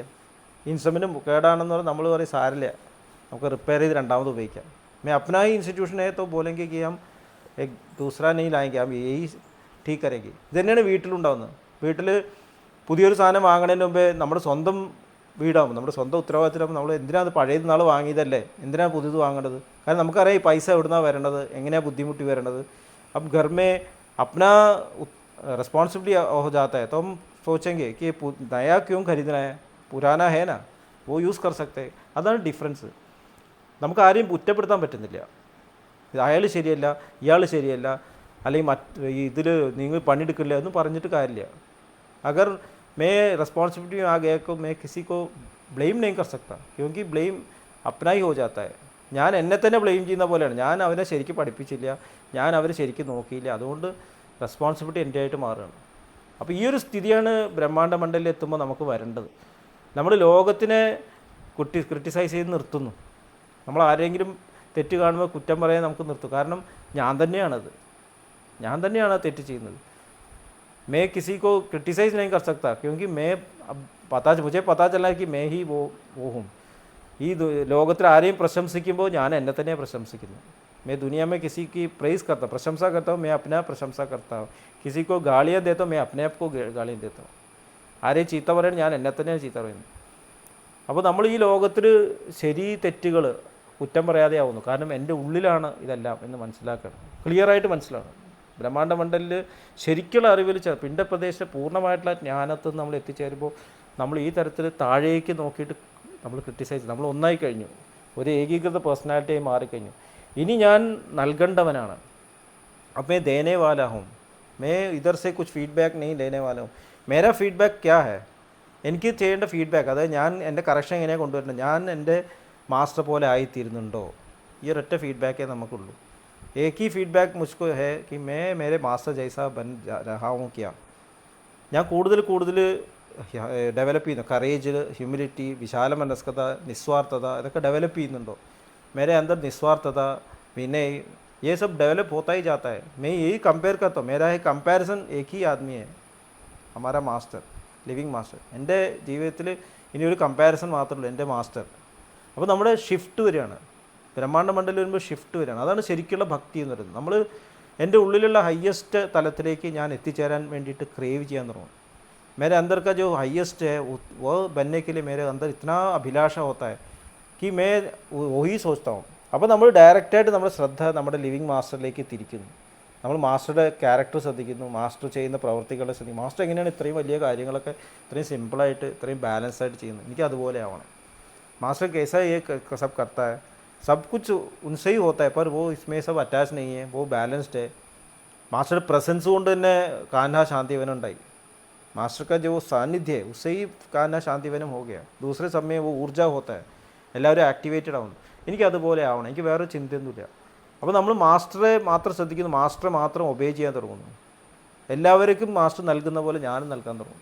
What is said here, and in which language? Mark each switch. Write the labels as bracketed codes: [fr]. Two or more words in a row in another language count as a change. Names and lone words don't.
[ml] ഇൻസ്ട്രുമെൻറ്റ് കേടാണെന്ന് പറഞ്ഞാൽ നമ്മൾ പറയും സാരില്ല, നമുക്ക് റിപ്പയർ ചെയ്ത് രണ്ടാമത് ഉപയോഗിക്കാം. [hi] मैं अपना ही इंस्टीट्यूशन है तो बोलेंगे कि हम एक दूसरा नहीं लाएंगे, हम यही ठीक करेंगे. [ml] ഇത് തന്നെയാണ് വീട്ടിലുണ്ടാകുന്നത്. വീട്ടിൽ പുതിയൊരു സാധനം വാങ്ങുന്നതിന് മുമ്പേ നമ്മുടെ സ്വന്തം വീടാകുമ്പോൾ നമ്മുടെ സ്വന്തം ഉത്തരവാദിത്തമാകുമ്പോൾ നമ്മൾ എന്തിനാണ് പഴയത് നാൾ വാങ്ങിയതല്ലേ, എന്തിനാണ് പുതിയത് വാങ്ങേണ്ടത്? കാരണം നമുക്കറിയാം ഈ പൈസ എവിടുന്നാണ് വരേണ്ടത്, എങ്ങനെയാണ് ബുദ്ധിമുട്ടി വരേണ്ടത്. [hi] अब घर में अपना रिस्पॉन्सिबिलिटी हो जाता है तो हम सोचेंगे कि नया क्यों खरीदना है, पुराना है ना, वो യൂസ് कर सकते हैं. [ml] അതാണ് ഡിഫറൻസ്. നമുക്ക് ആരെയും കുറ്റപ്പെടുത്താൻ പറ്റുന്നില്ല. അയാൾ ശരിയല്ല, ഇയാൾ ശരിയല്ല, അല്ലെങ്കിൽ ഇതിൽ നിങ്ങൾ പണിയെടുക്കില്ല എന്ന് പറഞ്ഞിട്ട് കാര്യമില്ല. [hi] अगर मैं रिस्पॉन्सिबिलिटी में आ गया तो मैं किसी को ब्लेम नहीं कर सकता, क्योंकि ब्लेम अपना ही हो जाता है. [ml] ഞാൻ എന്നെ തന്നെ ബ്ലെയിം ചെയ്യുന്ന പോലെയാണ്. ഞാൻ അവനെ ശരിക്കും പഠിപ്പിച്ചില്ല, ഞാൻ അവരെ ശരിക്കും നോക്കിയില്ല, അതുകൊണ്ട് റെസ്പോൺസിബിലിറ്റി എൻ്റെ ആയിട്ട് മാറുകയാണ്. അപ്പോൾ ഈ ഒരു സ്ഥിതിയാണ് ബ്രഹ്മാണ്ഡ മണ്ഡലിൽ എത്തുമ്പോൾ നമുക്ക് വരേണ്ടത്. നമ്മൾ ലോകത്തിനെ ക്രിട്ടിസൈസ് ചെയ്ത് നിർത്തുന്നു. നമ്മൾ ആരെങ്കിലും തെറ്റ് കാണുമ്പോൾ കുറ്റം പറയാൻ നമുക്ക് നിർത്തും. കാരണം ഞാൻ തന്നെയാണ് തെറ്റ് ചെയ്യുന്നത്. [hi] मैं किसी को क्रिटिसाइज़ नहीं कर सकता, क्योंकि मैं अब मुझे पता चला कि मैं ही वो हूँ. [ml] ഈ ലോകത്തിൽ ആരെയും പ്രശംസിക്കുമ്പോൾ ഞാൻ എന്നെ തന്നെ പ്രശംസിക്കുന്നു. [hi] मैं दुनिया में किसी की प्रेज़ करता हूँ, प्रशंसा करता हूँ, मैं अपना प्रशंसा करता हूँ. किसी को गालियाँ देता हूँ, मैं अपने आप को गालियाँ देता हूँ. [ml] ആരെയും ചീത്ത പറയാൻ ഞാൻ എന്നെ തന്നെയാണ് ചീത്ത പറയുന്നത്. അപ്പോൾ നമ്മൾ ഈ ലോകത്തിൽ ശരി തെറ്റുകൾ കുറ്റം പറയാതെ ആവുന്നു. കാരണം എൻ്റെ ഉള്ളിലാണ് ഇതെല്ലാം എന്ന് മനസ്സിലാക്കണം, ക്ലിയറായിട്ട് മനസ്സിലാക്കണം. ബ്രഹ്മാണ്ഡ മണ്ഡലിൽ ശരിക്കുള്ള അറിവിൽ പിണ്ടപ്രദേശ പൂർണ്ണമായിട്ടുള്ള ജ്ഞാനത്തിൽ നമ്മൾ എത്തിച്ചേരുമ്പോൾ നമ്മൾ ഈ തരത്തിൽ താഴേക്ക് നോക്കിയിട്ട് നമ്മൾ ക്രിട്ടിസൈസ്, നമ്മൾ ഒന്നായി കഴിഞ്ഞു, ഒരു ഏകീകൃത പേഴ്സണാലിറ്റിയായി മാറിക്കഴിഞ്ഞു. ഇനി ഞാൻ നൽകേണ്ടവനാണ്. [hi] अब मैं देने वाला हूँ, मैं इधर से कुछ फीडबैक नहीं लेने वाला हूँ. मेरा फीडबैक क्या है, [ml] എനിക്ക് ചെയ്യേണ്ട ഫീഡ്ബാക്ക്, അതായത് ഞാൻ എൻ്റെ കറക്ഷൻ എങ്ങനെയാണ് കൊണ്ടുവരുന്നത്, ഞാൻ എൻ്റെ മാസ്റ്റർ പോലെ ആയിത്തീരുന്നുണ്ടോ, ഈ ഒരൊറ്റ ഫീഡ്ബാക്കേ നമുക്കുള്ളൂ. [hi] एक ही फीडबैक मुझको है कि मैं मेरे मास्टर जैसा बन रहा हूँ क्या. [ml] ഞാൻ കൂടുതൽ ഡെവലപ്പ് ചെയ്യുന്നു. [en] courage, humility, [ml] വിശാല മനസ്കത, നിസ്വാർത്ഥത, ഇതൊക്കെ ഡെവലപ്പ് ചെയ്യുന്നുണ്ടോ? [hi] मेरे अंदर निस्वार्थता, विनय, ये सब डेवलप होता ही जाता है. मैं यही कंपेयर करता हूँ. मेरा एक कंपैरिजन एक ही आदमी है, हमारा मास्टर, [en] living master. [ml] എൻ്റെ ജീവിതത്തിൽ ഇനി ഒരു കമ്പാരിസൺ മാത്രമേ ഉള്ളൂ, എൻ്റെ മാസ്റ്റർ. അപ്പോൾ നമ്മുടെ ഷിഫ്റ്റ് വരികയാണ്, ബ്രഹ്മാണ്ഡ മണ്ഡലം വരുമ്പോൾ ഷിഫ്റ്റ് വരികയാണ്. അതാണ് ശരിക്കുള്ള ഭക്തി എന്ന് പറയുന്നത്. നമ്മൾ എൻ്റെ ഉള്ളിലുള്ള ഹയ്യസ്റ്റ് തലത്തിലേക്ക് ഞാൻ എത്തിച്ചേരാൻ വേണ്ടിയിട്ട് ക്രേവ് ചെയ്യാൻ തുടങ്ങും. [hi] मेरे अंदर का जो हाईएस्ट है वो बनने के लिए मेरे अंदर इतना अभिलाषा होता है कि मैं वही सोचता हूँ. [ml] അപ്പോൾ നമ്മൾ ഡയറക്റ്റായിട്ട് നമ്മുടെ ശ്രദ്ധ നമ്മുടെ ലിവിങ് മാസ്റ്ററിലേക്ക് തിരിക്കുന്നു. നമ്മൾ മാസ്റ്ററുടെ ക്യാരക്ടർ ശ്രദ്ധിക്കുന്നു, മാസ്റ്റർ ചെയ്യുന്ന പ്രവർത്തികളെ ശ്രദ്ധിക്കും. മാസ്റ്റർ എങ്ങനെയാണ് ഇത്രയും വലിയ കാര്യങ്ങളൊക്കെ ഇത്രയും സിമ്പിളായിട്ട് ഇത്രയും ബാലൻസ് ആയിട്ട് ചെയ്യുന്നത്, എനിക്ക് അതുപോലെ ആവണം. [hi] മാസ്റ്റർ कैसा ये सब करता है, सब कुछ उनसे ही होता है, पर वो इसमें सब अटैच नहीं है, वो बैलेंस्ड है. [ml] മാസ്റ്ററുടെ പ്രസൻസ് കൊണ്ട് തന്നെ കാന്ഹാ ശാന്തിവനുണ്ടായി. [hi] मास्टर का जो सानिध्य है उससे ही कान्हा शांतिवनम हो गया. दूसरे समय वो ऊर्जा होता है, [ml] എല്ലാവരും ആക്ടിവേറ്റഡ് ആവുന്നു. എനിക്ക് അതുപോലെ ആവണം, എനിക്ക് വേറെ ചിന്തയൊന്നുമില്ല. അപ്പോൾ നമ്മൾ മാസ്റ്ററെ മാത്രം ശ്രദ്ധിക്കുന്നു, മാസ്റ്ററെ മാത്രം ഒബേ ചെയ്യാൻ തുടങ്ങുന്നു. എല്ലാവർക്കും മാസ്റ്റർ നൽകുന്ന പോലെ ഞാനും നൽകാൻ തുടങ്ങും.